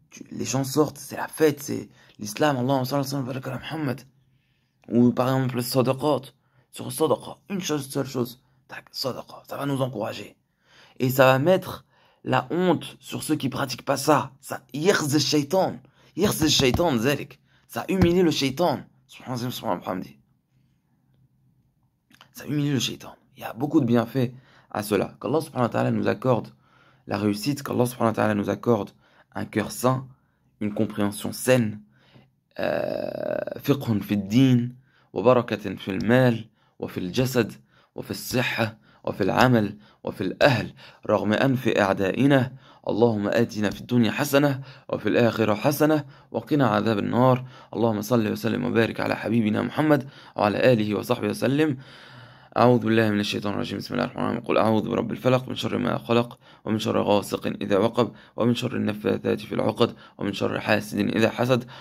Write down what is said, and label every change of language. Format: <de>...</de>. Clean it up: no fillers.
<fr>Les gens sortent, c'est la fête, c'est l'islam, Allahumma salli wa sallam wa barik ala Muhammad. Ou par exemple le sadaqat, sur sadaqa, une seule chose, tac, sadaqa, ça va nous encourager. Et ça va mettre la honte sur ceux qui pratiquent pas ça.</fr> <ar>Ça يخزي الشيطان ذلك.</ar> <fr>Ça humilie le shaitan. Ça humilie le shaitan. Il y a beaucoup de bienfaits à cela. Qu'Allah subhanahu wa ta'ala nous accorde la réussite, qu'Allah subhanahu wa ta'ala nous accorde un cœur sain, une compréhension saine,</fr> <ar>فقه في الدين وبركة في المال وفي الجسد وفي الصحة وفي العمل وفي الأهل رغم أنف أعدائنا. اللهم آتنا في الدنيا حسنة وفي الآخرة حسنة وقنا عذاب النار. اللهم صل وسلم وبارك على حبيبنا محمد وعلى آله وصحبه وسلم. أعوذ بالله من الشيطان الرجيم. بسم الله الرحمن الرحيم. قل أعوذ برب الفلق من شر ما خلق ومن شر غاسق إذا وقب ومن شر النفاثات في العقد ومن شر حاسد إذا حسد.</ar>